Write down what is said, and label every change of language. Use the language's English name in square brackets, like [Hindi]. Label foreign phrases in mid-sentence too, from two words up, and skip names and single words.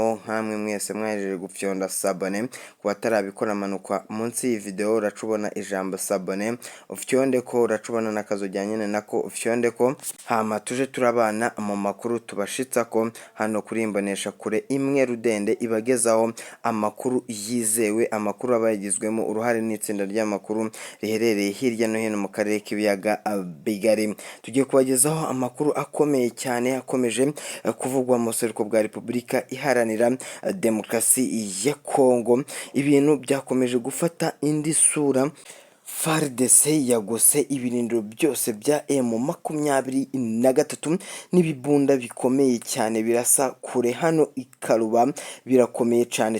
[Rundi] Nkamwe mwese mwajeje gufyonda sabone, ku batarabikora manuka munsi y'iyi video uracubona ijambo sabone ufyonde ko, uracubona n'akazojyanye nako ufyonde ko, hama tuje turabana mu makuru tubashitsa ko hano kuri imbonesha kure imwe rudende ibagezaho amakuru yizewe, amakuru aba yagizwemo uruhare n'itsinda ry'amakuru riherereye hirya no hino mu karere k'ibiyaga bigari. Tugiye kubagezaho amakuru akomeye cyane akomeje kuvugwa mu buseruko bwa Repubulika Iharanira Demokarasi ya Kongo. Ibintu byakomeje gufata indi sura. FARDC yagose ibirindiro byose bya M23 n'ibibunda bikomeye cyane birasa kure hano ikaruba, birakomeye cyane.